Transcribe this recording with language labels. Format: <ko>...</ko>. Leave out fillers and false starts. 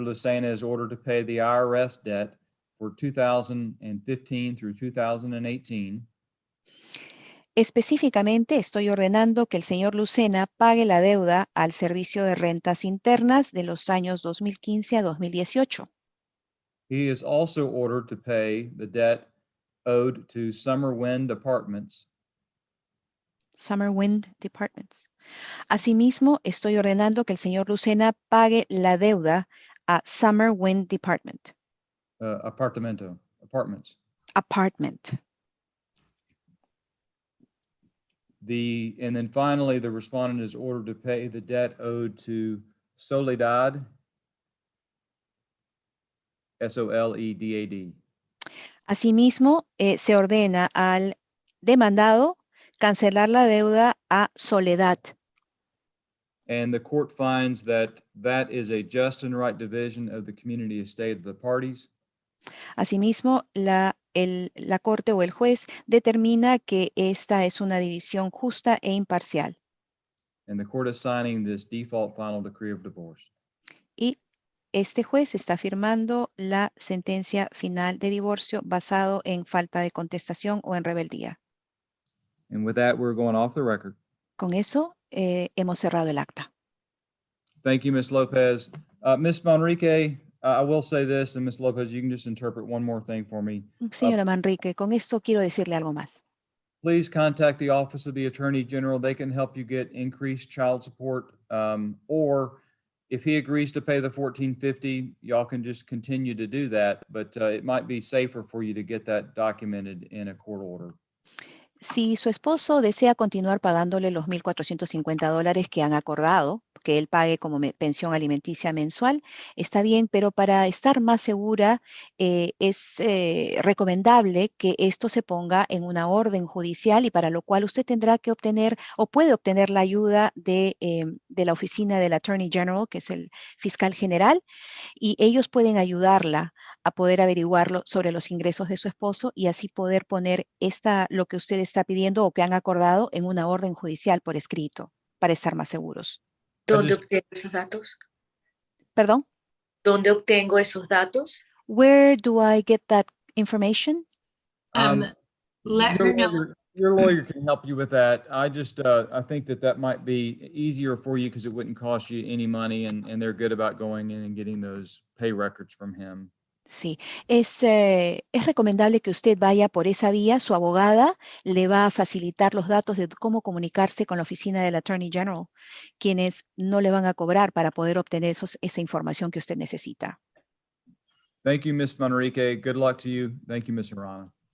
<en>Lucena is ordered to pay the IRS debt for 2015 through 2018.</en> <es>Específicamente, estoy ordenando que el señor Lucena pague la deuda al Servicio de Rentas Internas de los años 2015 a 2018.</es> <en>He is also ordered to pay the debt owed to Summer Wind Apartments Summer Wind Departments.</en> <es>Asimismo, estoy ordenando que el señor Lucena pague la deuda a Summer Wind Department.</es> <en>Apartments. Apartment. And then finally, the respondent is ordered to pay the debt owed to Soledad, Soledad.</en> <es>Asimismo, se ordena al demandado cancelar la deuda a Soledad.</es> <en>And the court finds that that is a just and right division of the community estate of the parties.</en> <es>Asimismo, la corte o el juez determina que esta es una división justa e imparcial.</es> <en>And the court is signing this default final decree of divorce.</en> <es>Y este juez está firmando la sentencia final de divorcio basado en falta de contestación o en rebeldía.</es> <en>And with that, we're going off the record.</en> <es>Con eso, hemos cerrado el acta.</es> <en>Thank you, Ms. Lopez. Ms. Manrique, I will say this, and Ms. Lopez, you can just interpret one more thing for me.</en> <es>Señora Manrique, con esto quiero decirle algo más.</es> <en>Please contact the Office of the Attorney General. They can help you get increased child support. Or if he agrees to pay the $1,450, y'all can just continue to do that. But it might be safer for you to get that documented in a court order.</en> <es>Si su esposo desea continuar pagándole los $1,450 que han acordado, que él pague como pensión alimenticia mensual, está bien, pero para estar más segura, es recomendable que esto se ponga en una orden judicial y para lo cual usted tendrá que obtener o puede obtener la ayuda de la oficina del Attorney General, que es el fiscal general, y ellos pueden ayudarla a poder averiguarlo sobre los ingresos de su esposo y así poder poner lo que usted está pidiendo o que han acordado en una orden judicial por escrito para estar más seguros. ¿Dónde obtengo esos datos? ¿Perdón? ¿Dónde obtengo esos datos?</es> <en>Where do I get that information? Let her know. Your lawyer can help you with that. I just, I think that might be easier for you because it wouldn't cost you any money and they're good about going in and getting those pay records from him.</en> <es>Sí, es recomendable que usted vaya por esa vía. Su abogada le va a facilitar los datos de cómo comunicarse con la oficina del Attorney General, quienes no le van a cobrar para poder obtener esa información que usted necesita.</es> <en>Thank you, Ms. Manrique. Good luck to you. Thank you, Ms. Irana.</en>